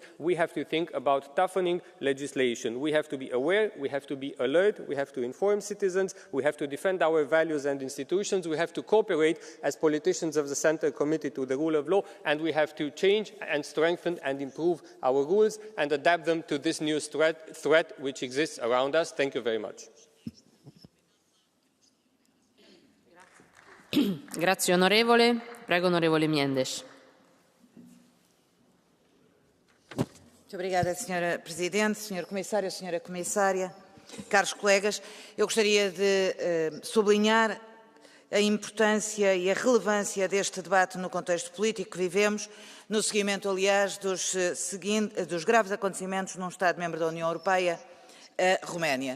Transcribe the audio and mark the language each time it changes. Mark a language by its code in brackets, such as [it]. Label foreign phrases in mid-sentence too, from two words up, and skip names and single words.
[en] We have to think about toughening legislation. We have to be aware, we have to be alert, we have to inform citizens, we have to defend our values and institutions, we have to cooperate as politicians of the Centre committed to the rule of law, and we have to change and strengthen and improve our rules and adapt them to this new threat which exists around us. Thank you very much. [it] Grazie onorevole. Prego onorevole Mendes. [pt] Muito obrigada, Sra. Presidente, Sr. Comissário, Sra. Comissária, caros colegas. Eu gostaria de sublinhar a importância e a relevância deste debate no contexto político que vivemos, no seguimento, aliás, dos graves acontecimentos num Estado-membro da União Europeia, a Roménia.